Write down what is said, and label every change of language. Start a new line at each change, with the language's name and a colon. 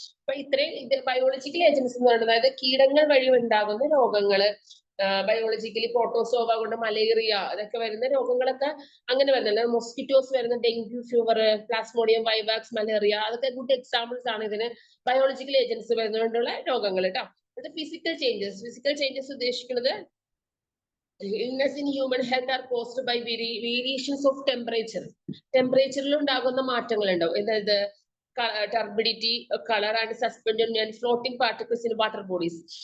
Malayalam: അപ്പൊ ഇത്രയും biological agents എന്ന് പറയുന്നത്, അതായത് കീടങ്ങൾ വഴി ഉണ്ടാകുന്ന രോഗങ്ങള്, ബയോളജിക്കലി പ്രോട്ടോസോവ കൊണ്ട് മലേറിയ അതൊക്കെ വരുന്ന രോഗങ്ങളൊക്കെ അങ്ങനെ വരുന്നില്ല. മോസ്കിറ്റോസ് വരുന്ന dengue fever, Plasmodium vivax, malaria, അതൊക്കെ ഗുഡ് എക്സാമ്പിൾസ് ആണ് ഇതിന് ബയോളജിക്കൽ ഏജൻസ് വരുന്നതുകൊണ്ടുള്ള രോഗങ്ങൾ കേട്ടോ. അത് ഫിസിക്കൽ ചേഞ്ചസ് ഉദ്ദേശിക്കുന്നത്
English: illness in human health are caused by variations of temperature.
Malayalam: ടെമ്പറേച്ചറിൽ ഉണ്ടാകുന്ന മാറ്റങ്ങൾ ഉണ്ടാവും. അതായത്
English: Turbidity, colour and suspension and floating particles in water bodies.